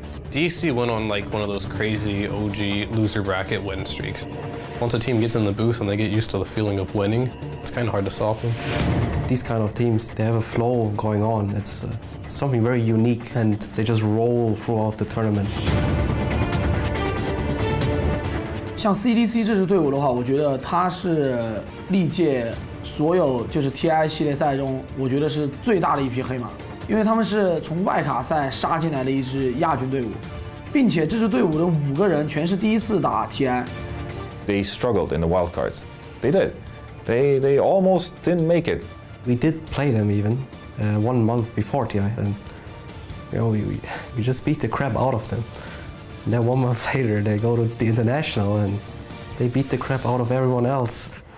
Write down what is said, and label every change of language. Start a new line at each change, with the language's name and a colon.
English: DC went on like one of those crazy OG loser bracket win streaks. Once a team gets in the booth and they get used to the feeling of winning, it's kind of hard to stop them. These kind of teams, they have a flow going on. It's something very unique, and they just roll throughout the tournament.
Chinese: 像 CDC 这支队伍的话，我觉得它是历届所有就是 TI 系列赛中，我觉得是最大的一匹黑马，因为他们是从外卡赛杀进来的一支亚军队伍，并且这支队伍的5个人全是第一次打 TI。
English: They struggled in the wildcards. They did. They almost didn't make it. We did play them even 1 month before TI, and you know we just beat the crap out of them. And then 1 month later, they go to the international and they beat the crap out of everyone else.